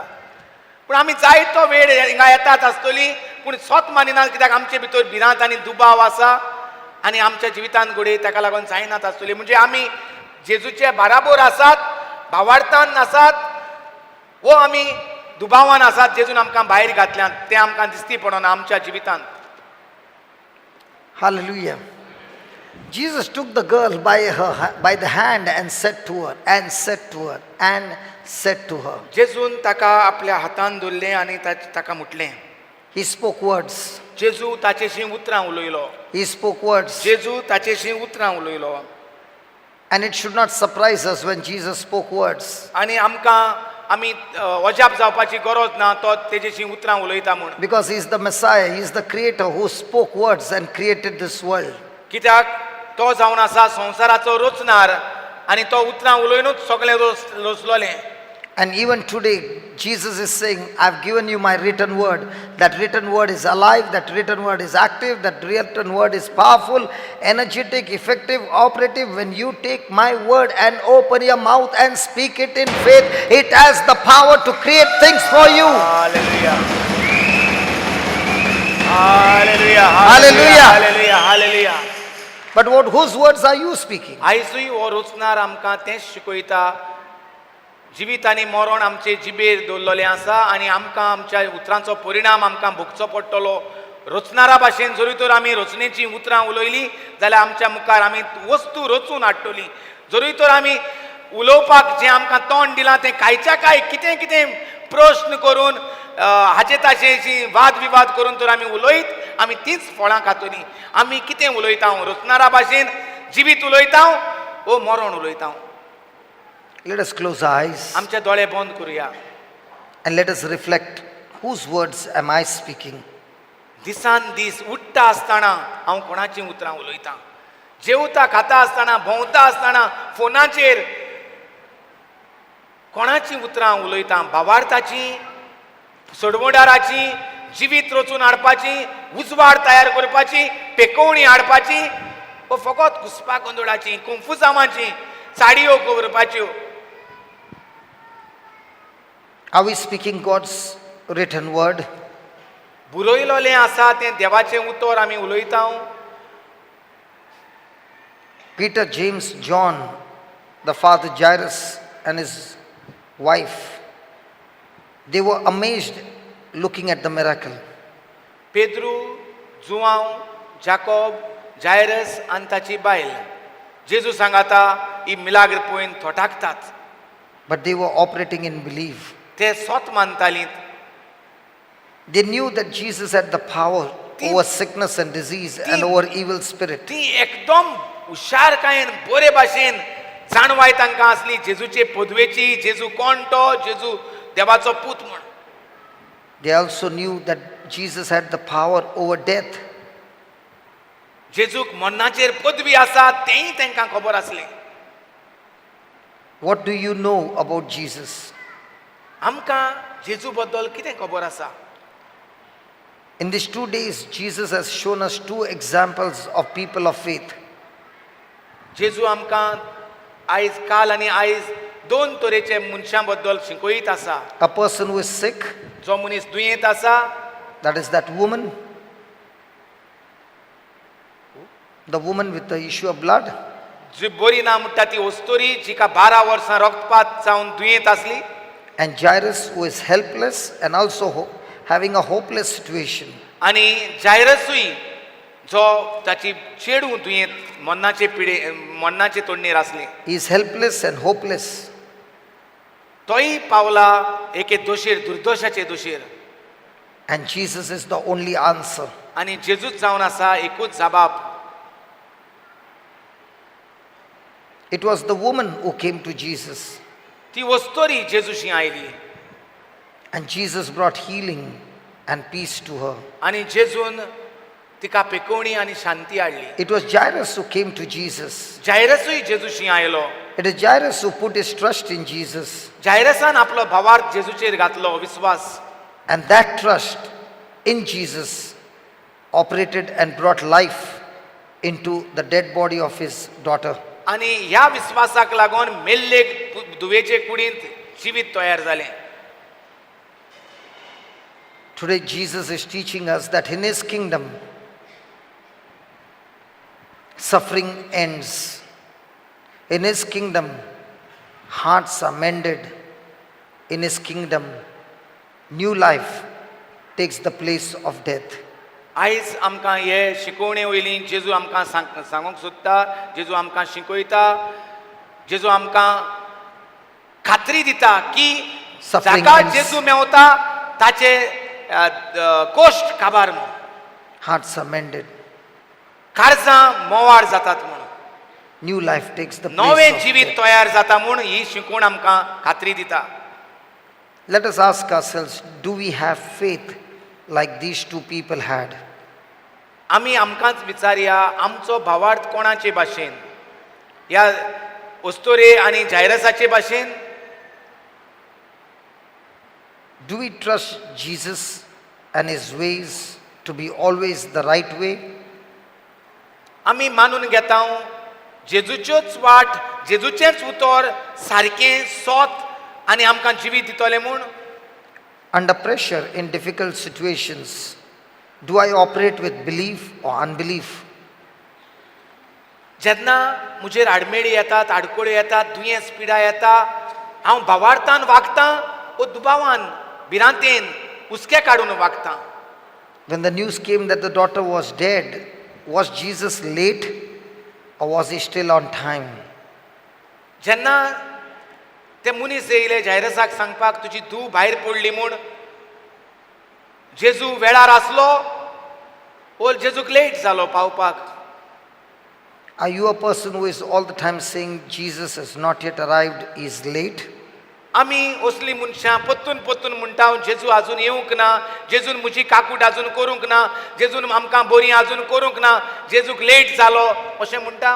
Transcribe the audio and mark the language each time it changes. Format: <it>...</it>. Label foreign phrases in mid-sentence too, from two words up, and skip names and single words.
<kok>पूण आमी जायतो वेळ हिंगा येतात आसतलीं पूण स्वत मानिनात कित्याक आमचे भितर भिरांत आनी दुबाव आसा आनी आमच्या जिवितांत घडये ताका लागून जायनात आसतली. म्हणजे आमी जेजूचे बाराबर आसात, भावार्थान आसात, वो आमी दुबावान आसात जेजून आमकां भायर घातल्यात तें आमकां दिसती पडना आमच्या जिवितांत.</kok> <en>Hallelujah. Jesus took the girl by the hand and said to her, and said to her, and said to her.</en> <kok>जेजून ताका आपल्या हातान धरलें आनी ताका म्हटलें.</kok> <en>He spoke words.</en> <kok>जेजू ताचेशी उतरां उलयलो.</kok> <en>He spoke words.</en> <kok>जेजू ताचेशी उतरां उलयलो.</kok> <en>And it should not surprise us when Jesus spoke words.</en> <kok>आनी आमी अजाप जावपाची गरज ना तो तेजेशी उतरां उलयता म्हूण.</kok> <en>Because he is the Messiah, he is the creator who spoke words and created this world.</en> <kok>कित्याक तो जावन आसा संवसाराचो रचणार आनी तो उतरां उलयनूच सगळें रचलोलें.</kok> <en>And even today, Jesus is saying, I've given you my written word. That written word is alive, that written word is active, that written word is powerful, energetic, effective, operative. When you take my word and open your mouth and speak it in faith, it has the power to create things for you. Hallelujah. Hallelujah. Hallelujah. Hallelujah. Hallelujah. But whose words are you speaking?</en> <kok>आयजूय हो रचणार आमकां तेंच शिकयता. जिवीत आनी मरण आमचे जिबेर दवरलेलें आसा आनी आमकां आमच्या उतरांचो परिणाम आमकां भोगचो पडटलो. रचणारा भाशेन जरी तर आमी रचनेची उतरां उलयलीं जाल्यार आमच्या मुखार आमी वस्तू रचून हाडटलीं. जरी तर आमी उलोवपाक जें आमकां तोंड दिलां तें कांयच्या कांय कितें कितें प्रश्न करून हाचे ताचेशी वाद विवाद करून तर आमी उलयत आमी तींच फळां खातलीं. आमी कितें उलयता रचणारा भाशेन जिवीत उलयता वो मरण उलयता.</kok> <en>Let us close our eyes</en> <kok>आमचे दोळे बंद करुया</kok> <en>and let us reflect, whose words am I speaking?</en> <kok>दिसान दीस उठ्ठा आसतना हांव कोणाची उतरां उलयतां. जेवता खाता आसतना भोंवता आसतना फोनाचेर कोणाची उतरां उलयतां. भावार्थाची, सोडवोडाराची, जिवीत रचून हाडपाची, उजवाड तयार करपाची, पेकोवणी हाडपाची, वा फकत घुसपा गोंदळाची, कुंफुजामाची, साडयो करपाच्यो.</kok> <en>Are we speaking God's written word?</en> <kok>बुरयलोलें आसा तें देवाचें उतर आमी उलयता.</kok> <en>Peter, James, John, the father Jarius and his wife, they were amazed looking at the miracle.</en> <kok>पेद्रू, जुवांव, जाकोब, जायरस आनी ताची बायल जेजू सांगाता ही मिलाग्र पळोवन थोटाकतात.</kok> <en>But they were operating in belief.</en> <kok>ते स्वत मानतालीं.</kok> <en>They knew that Jesus had the power over sickness and disease and over evil spirit.</en> <kok>ती एकदम हुशारकायेन बरे भाशेन जाणवाय तांकां आसली जेजूचे पदवेची, जेजू कोण तो, जेजू देवाचो पूत म्हूण.</kok> <en>They also knew that Jesus had the power over death.</en> <kok>जेजूक मरणाचेर पदवी आसा तेंय तांकां खबर आसलें.</kok> <en>What do you know about Jesus?</en> <kok>आमकां जेजू बद्दल कितें खबर आसा?</kok> <en>In these 2 days, Jesus has shown us 2 examples of people of faith.</en> <kok>जेजू आमकां आयज काल आनी आयज 2 तरेचे मनशां बद्दल शिकयत आसा.</kok> <en>A person who is sick,</en> <kok>जो मनीस दुयेंत आसा,</kok> <en>that is that woman, the woman with the issue of blood,</en> <kok>जी बरी ना म्हणटा ती ओस्तोरी जिका 12 वर्सां रक्तपात जावन दुयेंत आसली.</kok> <en>and Jarius, who is helpless and also having a hopeless situation.</en> <kok>आनी जायरसूय जो ताची चेडू दुयेंत मरणाचे तोंडणेर आसली.</kok> <en>He is helpless and hopeless.</en> <kok>तोय पावला एके दोशीर, दुर्दोशाचे दोशीर.</kok> <en>And Jesus is the only answer.</en> <kok>आनी जेजूच जावन आसा एकूच जबाब.</kok> <en>It was the woman who came to Jesus.</en> <kok>ती वस्तोरी जेजूशी आयली</kok> <en>And Jesus brought healing and peace to her.</en> <kok>आनी जेजून तिका पेकोवणी आनी शांती हाडली.</kok> <en>It was Jairus who came to Jesus.</en> <kok>जायरसूय जेजूशी आयलो.</kok> <en>It is Jairus who put his trust in Jesus.</en> <kok>जायरसान आपलो भावार्थ जेजूचेर घातलो विश्वास.</kok> <en>And that trust in Jesus operated and brought life into the dead body of his daughter.</en> <kok>आनी ह्या विश्वासाक लागून मेल्ले दुवेचे कुडींत जिवीत तयार जालें.</kok> <en>Today Jesus is teaching us that in his kingdom, suffering ends. In his kingdom, hearts are mended. In his kingdom, new life takes the place of death.</en> <kok>आयज आमकां हे शिकोवणे वयली जेजू आमकां सांगूंक सोदता, जेजू आमकां शिकयता, जेजू आमकां खात्री दिता की</kok> <en>Suffering</en> <kok>जाका</kok> <en>ends.</en> <kok>जेजू मेवता ताचे कोश्ट काबार म्हूण,</kok> <en>Hearts are mended.</en> <kok>काळजां मोवाळ जातात म्हूण,</kok> <en>New life takes the place</en> <kok>नवें</kok> <en>of</en> <kok>जिवीत</kok> <en>death.</en> <kok>तयार जाता म्हूण ही शिकवण आमकां खात्री दिता.</kok> <en>Let us ask ourselves, do we have faith like these two people had?</en> <kok>आमी आमकांच विचारया, आमचो भावार्थ कोणाचे भाशेन, ह्या ओस्तोरे आनी जायरसाचे भाशेन?</kok> <en>Do we trust Jesus and his ways to be always the right way?</en> <kok>आमी मानून घेता जेजूच्योच वाट, जेजूचेंच उतर सारकें सोत आनी आमकां जिवीत दितले म्हूण?</kok> <en>Under pressure in difficult situations, do I operate with belief or unbelief?</en> <kok>जेन्ना म्हजेर आडमेळी येतात, आडकोळी येतात, दुयेंस पिडा येता, हांव भावार्थान वागतां वो दुबावान, भिरांतेन, हुस्के काडून वागतां?</kok> <en>When the news came that the daughter was dead, was Jesus late or was he still on time?</en> <kok>जेन्ना ते मनीस येयले जायरसाक सांगपाक तुजी धूव भायर पडली म्हूण, जेजू वेळार आसलो वो जेजूक लेट जालो पावपाक?</kok> <en>Are you a person who is all the time saying Jesus has not yet arrived, he is late?</en> <kok>आमी असली मनशां पत्तून पत्तून म्हणटा जेजू आजून येवंक ना, जेजून म्हजी काकूट आजून करूंक ना, जेजून आमकां बरी आजून करूंक ना, जेजूक लेट जालो अशें म्हणटा?</kok>